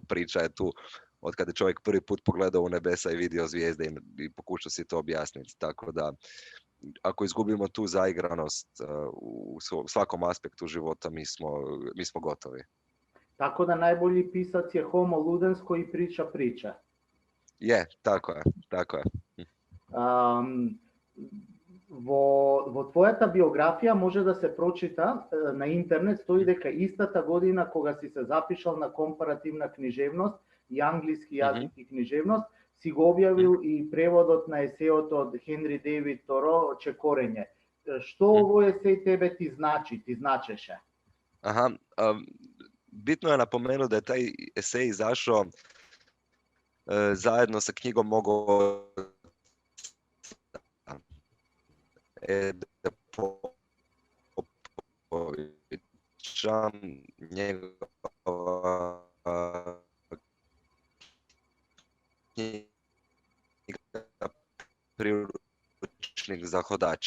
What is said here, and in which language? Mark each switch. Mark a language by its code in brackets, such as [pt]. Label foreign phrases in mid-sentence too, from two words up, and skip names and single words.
[hr] Priča je tu od kada je čovjek prvi put pogledao u nebesa i vidio zvijezde i pokušao si to objasniti. Tako da, ako izgubimo tu zaigranost u svakom aspektu života, mi smo gotovi. Tako da najbolji pisac je homo ludens koji priča. Je, tako je. [mk] Во твојата биографија може да се прочита на интернет, стои дека истата година кога си се запишал на компаративна книжевност и англиски јазик и книжевност, си го објавил и преводот на есеото од Хенри Дейвид Торо Чекорење. Што овој есеј тебе ти значи, ти значеше? [hr] Bitno je napomenuti da je taj esej izašao zajedno sa knjigom Mogo njegova priručnik za hodače.